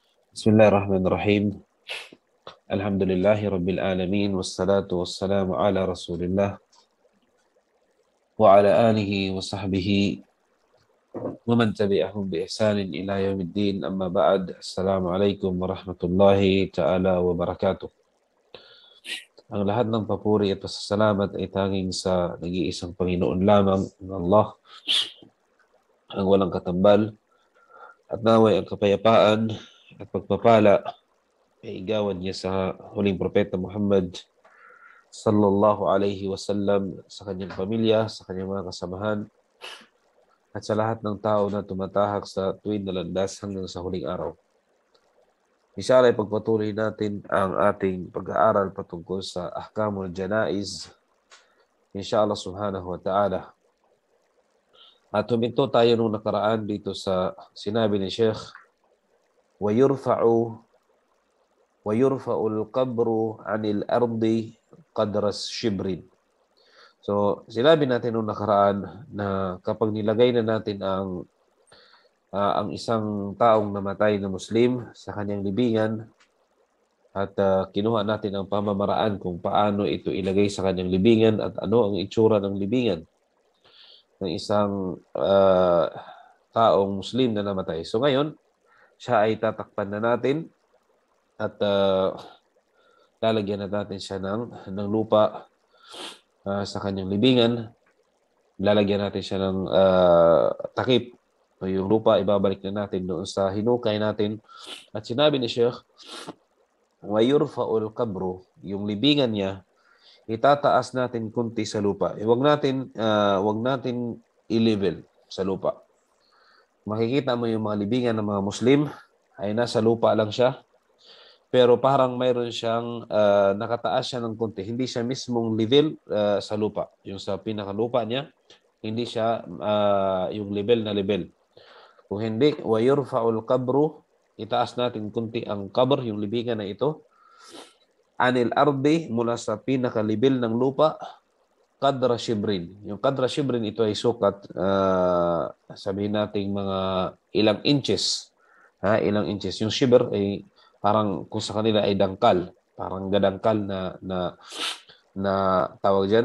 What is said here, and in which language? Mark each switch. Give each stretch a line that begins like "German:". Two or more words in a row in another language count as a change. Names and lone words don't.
Arabic: بسم الله الرحمن الرحيم. الحمد لله رب العالمين. والصلاة والسلام على رسول الله. وعلى آله وصحبه. ومن تبعهم بإحسان إلى يوم الدين. أما بعد. السلام عليكم ورحمة الله تعالى وبركاته.
Filipino: Ang lahat ng papuri at pasasalamat ay tanging sa nag-iisang Panginoon lamang ng Allah, ang walang katambal, at naway ang kapayapaan at pagpapala ay igawan niya sa huling propeta Muhammad
Arabic: صلى الله عليه وسلم,
Filipino: sa kanyang pamilya, sa kanyang mga kasamahan, at sa lahat ng tao na tumatahak sa tuwid na landas hanggang sa huling araw. Inshallah, pagpatuloy natin ang ating pag-aaral patungkol sa Ahkamul Janaiz,
Arabic: إن شاء الله سبحانه وتعالى.
Filipino: At huminto tayo nung nakaraan dito sa sinabi ni Sheikh,
Arabic: وَيُرْفَعُ وَيُرْفَعُ الْقَبْرُ عَنِ الْأَرْضِ قَدْرَ الشِّبْرٍ.
Filipino: So, sinabi natin nung nakaraan na kapag nilagay na natin ang isang taong namatay na Muslim sa kanyang libingan at kinuha natin ang pamamaraan kung paano ito ilagay sa kanyang libingan at ano ang itsura ng libingan ng isang taong Muslim na namatay. So ngayon, siya ay tatakpan na natin at lalagyan na natin siya ng lupa sa kanyang libingan. Lalagyan natin siya ng takip. So, yung lupa, ibabalik na natin doon sa hinukay natin. At sinabi ni Sheikh,
Arabic: وَيُرْفَعُ الْقَبْرُ,
Filipino: yung libingan niya, itataas natin kunti sa lupa. Huwag natin i-level sa lupa. Makikita mo yung mga libingan ng mga Muslim ay nasa lupa lang siya. Pero parang mayroon siyang nakataas siya ng kunti. Hindi siya mismong level sa lupa. Yung sa pinakalupa niya, hindi siya yung level na level. Kung hindi,
Arabic: وَيُرْفَعُ الْقَبْرُ,
Filipino: itaas natin kunti ang qabr, yung libingan na ito,
Arabic: عن الأرض,
Filipino: mula sa pinaka-level ng lupa,
Arabic: قدر شبر.
Filipino: Yung
Arabic: قدر شبر,
Filipino: ito ay sukat, sabihin natin mga ilang inches. Ilang inches. Yung shibr ay parang kung sa kanila ay dangkal. Parang gadangkal na tawag dyan.